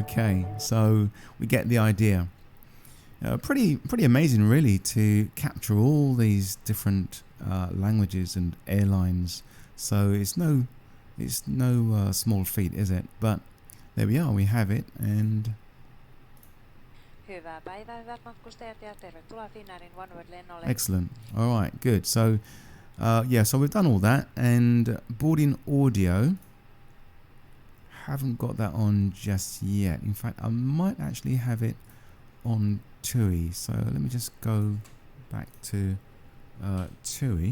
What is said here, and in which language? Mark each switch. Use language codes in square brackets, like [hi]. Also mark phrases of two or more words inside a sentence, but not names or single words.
[en] Okay, so we get the idea. Pretty amazing, really, to capture all these different languages and airlines. So it's no small feat, is it? But there we are, we have it, and [fi] Hyvää päivää, hyvät matkustajat, ja tervetuloa Finnairin OneWorld-lennolle. [en] Excellent. All right, good. So yeah, so we've done all that, and boarding audio. Haven't got that on just yet. In fact, I might actually have it on TUI. So let me just go back to TUI.